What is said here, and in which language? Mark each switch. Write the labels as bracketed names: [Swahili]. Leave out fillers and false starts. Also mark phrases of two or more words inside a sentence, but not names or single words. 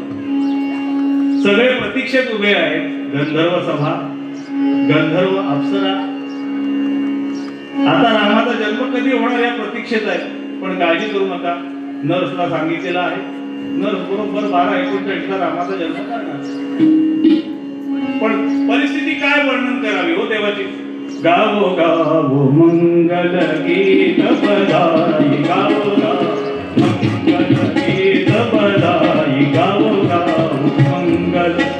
[Marathi] सगळे प्रतीक्षेत उभे आहेत. गंधर्व सभा, गंधर्व अप्सरा. आता रामाचा जन्म कधी होणार या प्रतीक्षेत आहे. पण काळजी करू नका, नर्सला सांगितलेलं आहे, नर्स बरोबर 12:39 ला रामाचा जन्म करणार. पण परिस्थिती काय वर्णन करावी हो देवाची. [Hindi] गावो गावो मंगल गीत बजाई, गावो गावो मंगल गीत बजाई, गावो गावो मंगल.